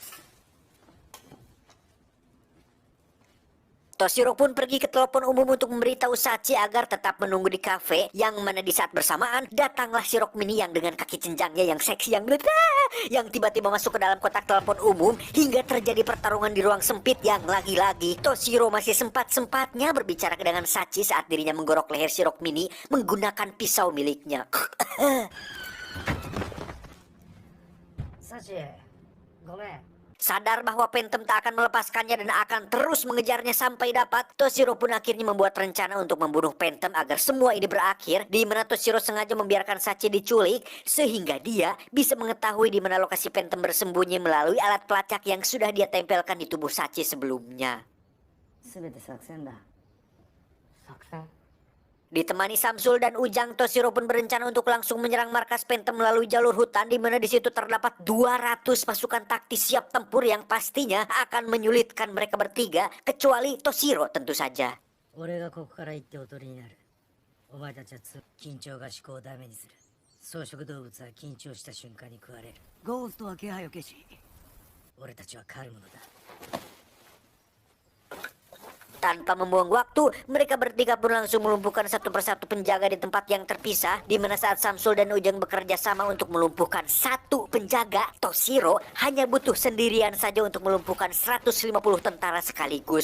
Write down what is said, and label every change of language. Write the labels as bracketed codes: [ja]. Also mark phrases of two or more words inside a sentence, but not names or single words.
[id] Toshiro pun pergi ke telepon umum untuk memberitahu Sachi agar tetap menunggu di kafe, yang mana di saat bersamaan datanglah si Rockmini yang dengan kaki cenjangnya yang seksi yang tiba-tiba masuk ke dalam kotak telepon umum hingga terjadi pertarungan di ruang sempit yang lagi-lagi Toshiro masih sempat-sempatnya berbicara dengan Sachi saat dirinya menggorok leher si Rockmini menggunakan pisau miliknya. [ja] サチごめん [id] Sadar bahwa Phantom tak akan melepaskannya dan akan terus mengejarnya sampai dapat, Toshiro pun akhirnya membuat rencana untuk membunuh Phantom agar semua ini berakhir, di mana Toshiro sengaja membiarkan Sachi diculik sehingga dia bisa mengetahui di mana lokasi Phantom bersembunyi melalui alat pelacak yang sudah dia tempelkan di tubuh Sachi sebelumnya. [ja] 全て作戦だ [id] Ditemani Samsul dan Ujang, Toshiro pun berencana untuk langsung menyerang markas Phantom melalui jalur hutan, di mana di situ terdapat 200 pasukan taktis siap tempur yang pastinya akan menyulitkan mereka bertiga, kecuali Toshiro tentu saja. [ja] 俺がここから行っておとりになるお前たちは緊張が思考をダメにする草食動物は緊張した瞬間に食われるゴーストは気配を消し俺たちは狩るものだ [id] Tanpa membuang waktu, mereka bertiga pun langsung melumpuhkan satu persatu penjaga di tempat yang terpisah, di mana saat Samsul dan Ujang bekerja sama untuk melumpuhkan satu penjaga, Toshiro hanya butuh sendirian saja untuk melumpuhkan 150 tentara sekaligus.